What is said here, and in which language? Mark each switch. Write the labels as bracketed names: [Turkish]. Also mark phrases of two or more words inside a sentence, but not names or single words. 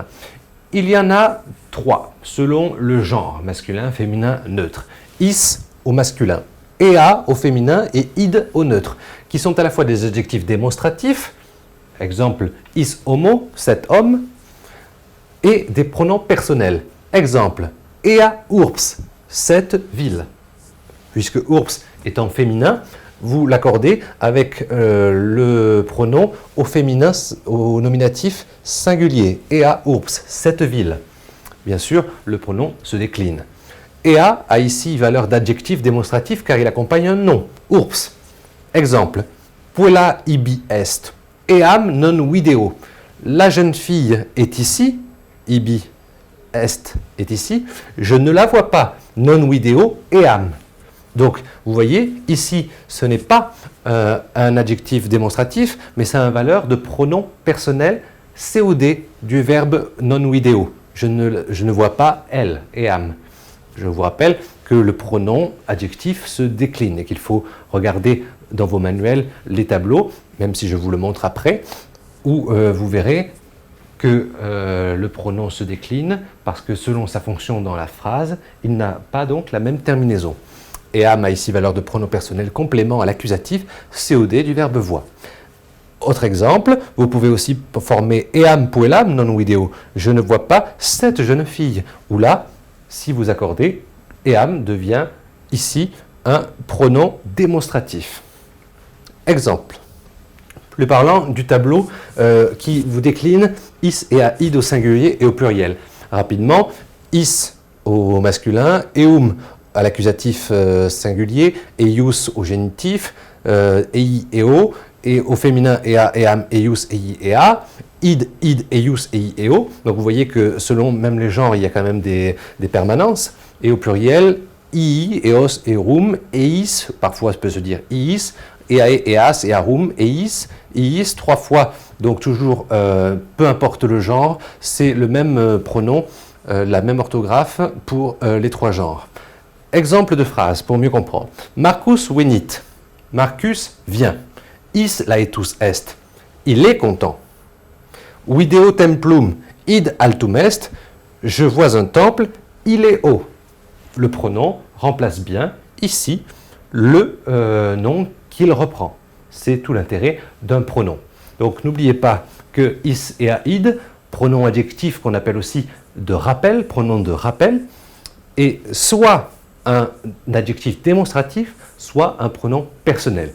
[French] Il y en a trois, selon le genre, masculin, féminin, neutre. Is au masculin, ea au féminin et id au neutre, qui sont à la fois des adjectifs démonstratifs, exemple [Latin] is homo, [French] cet homme, et des pronoms personnels. Exemple, [Latin] ea urbs, [French] cette ville. Puisque urbs étant féminin, vous l'accordez avec le pronom au féminin, au nominatif singulier. [Latin] Ea urbs, [French] cette ville. Bien sûr, le pronom se décline. Ea a ici valeur d'adjectif démonstratif car il accompagne un nom. Urbs. Exemple, [Latin] puella ibi est. Eam non video. [French] La jeune fille est ici. [Latin] Ibi est [French] ici. Je ne la vois pas. [Latin] Non video eam. [French] Donc, vous voyez, ici, ce n'est pas un adjectif démonstratif, mais ça a une valeur de pronom personnel COD du verbe [Latin] non video. [French] Je ne vois pas elle, eam. Je vous rappelle que le pronom adjectif se décline et qu'il faut regarder dans vos manuels les tableaux, même si je vous le montre après, où vous verrez que le pronom se décline parce que selon sa fonction dans la phrase, il n'a pas donc la même terminaison. Eam a ici valeur de pronom personnel complément à l'accusatif COD du verbe voir. Autre exemple, vous pouvez aussi former [Latin] eam puellam non video. [French] Je ne vois pas cette jeune fille. Ou là, si vous accordez, eam devient ici un pronom démonstratif. Exemple. Plus parlant du tableau qui vous décline [Latin] is et id [French] au singulier et au pluriel. Rapidement, is au masculin, eum à l'accusatif singulier, eius au génitif, [Latin] ei, eo, [French] et au féminin [Latin] ea, eam, eius, ei, ea, id, eius, ei, eo. [French] Donc vous voyez que selon même les genres, il y a quand même des permanences. Et au pluriel, [Latin] ii, eos, erum, eis, [French] parfois ça peut se dire [Latin] iis, eae, eas, earum, eis, iis, [French] trois fois. Donc toujours, peu importe le genre, c'est le même pronom, la même orthographe pour les trois genres. Exemple de phrase pour mieux comprendre. [Latin] Marcus venit. Marcus vient. Is laetus est. [French] Il est content. [Latin] Video templum id altum est. [French] Je vois un temple, il est haut. Le pronom remplace bien ici le nom qu'il reprend. C'est tout l'intérêt d'un pronom. Donc n'oubliez pas que [Latin] is et id, [French] pronom adjectif qu'on appelle aussi de rappel, pronom de rappel, est soit un adjectif démonstratif, soit un pronom personnel.